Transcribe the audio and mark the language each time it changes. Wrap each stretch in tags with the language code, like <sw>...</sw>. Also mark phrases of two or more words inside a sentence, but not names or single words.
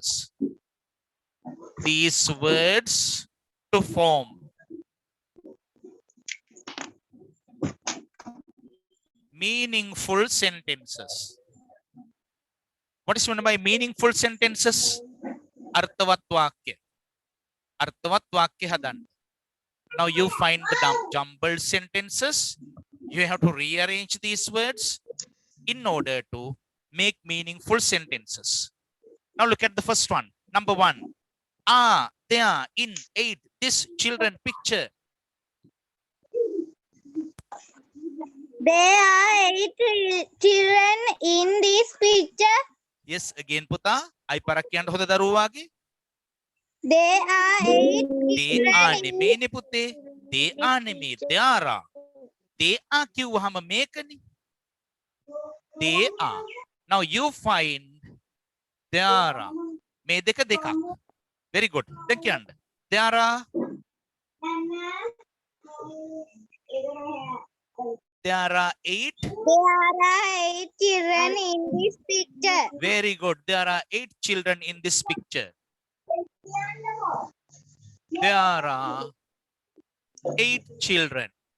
<en>These words to form meaningful sentences. What is meant by meaningful sentences?</en> <si>අර්ථවත් වාක්‍ය. අර්ථවත් වාක්‍ය හදන්න.</si> <en>Now you find the jumbled sentences. You have to rearrange these words in order to make meaningful sentences. Now look at the first one. Number 1. They are in 8 this children picture. There are 8 children in this picture. Yes, again</en> <si>පුතා. අයි පරක් කියන්න හොඳ දරුවාගේ.</si> <en>There are 8 They are</en> <si>නෙමෙයිනේ පුතේ.</si> <en>They are නෙමෙයි. They are. They are</en> <si>කිව්වහම මේකනේ.</si> <en>They are. Now you find there are.</en> <si>මේ දෙක දෙකක්.</si> <en>Very good.</en> <si>දැන් කියන්න.</si> <en>There are. There are 8. There are 8 children in this picture. Very good. There are 8 children in this picture. There are 8 children</en>